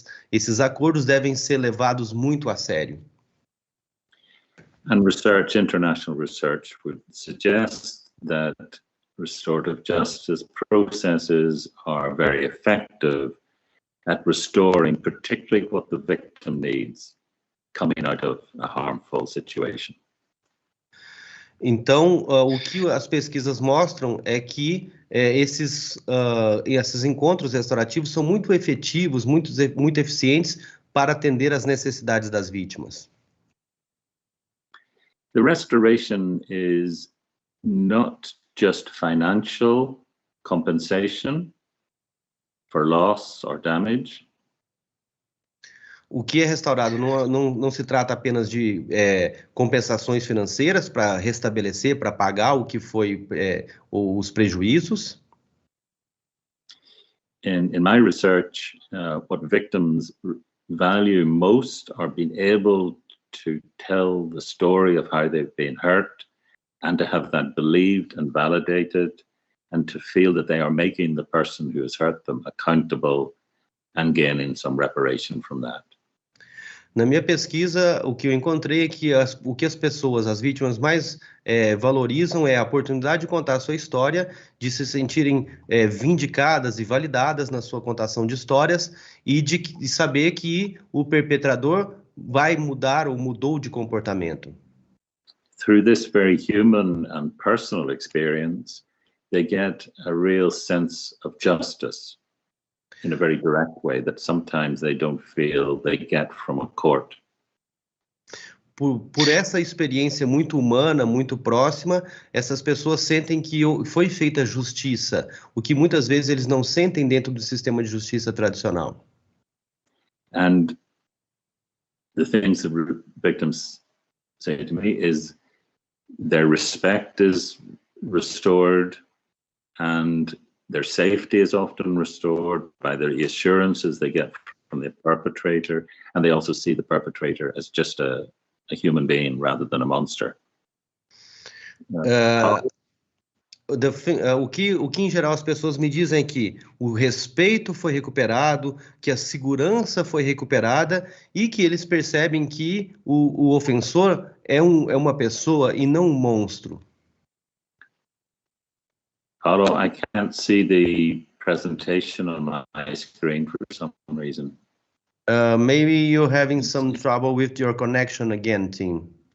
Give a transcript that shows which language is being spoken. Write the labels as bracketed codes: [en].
[pt] Esses acordos devem ser levados muito a sério. [en] And international research would suggest that restorative justice processes are very effective at restoring particularly what the victim needs coming out of a harmful situation. [pt] Então, o que as pesquisas mostram é que esses encontros restaurativos são muito efetivos, muito eficientes para atender às necessidades das vítimas. [en] The restoration is not just financial compensation for loss or damage. [pt] O que é restaurado não se trata apenas de compensações financeiras para restabelecer, para pagar o que foi os prejuízos. [en] In my research, what victims value most are being able to tell the story of how they've been hurt and to have that believed and validated and to feel that they are making the person who has hurt them accountable and gaining some reparation from that. [pt] Na minha pesquisa, o que eu encontrei é que o que as pessoas, as vítimas mais valorizam é a oportunidade de contar a sua história, de se sentirem vindicadas e validadas na sua contação de histórias e de saber que o perpetrador vai mudar ou mudou de comportamento. [en] Through this very human and personal experience, they get a real sense of justice in a very direct way that sometimes they don't feel they get from a court. [pt] Por essa experiência muito humana, muito próxima, essas pessoas sentem que foi feita justiça, o que muitas vezes eles não sentem dentro do sistema de justiça tradicional. [en] And the things that victims say to me is their respect is restored and their safety is often restored by the assurances they get from the perpetrator, and they also see the perpetrator as just a human being rather than a monster. [pt] O que em geral as pessoas me dizem é que o respeito foi recuperado, que a segurança foi recuperada e que eles percebem que o ofensor é uma pessoa e não um monstro. [en] Paulo, I can't see the presentation on my screen for some reason. Maybe you're having some trouble with your connection again, Tim.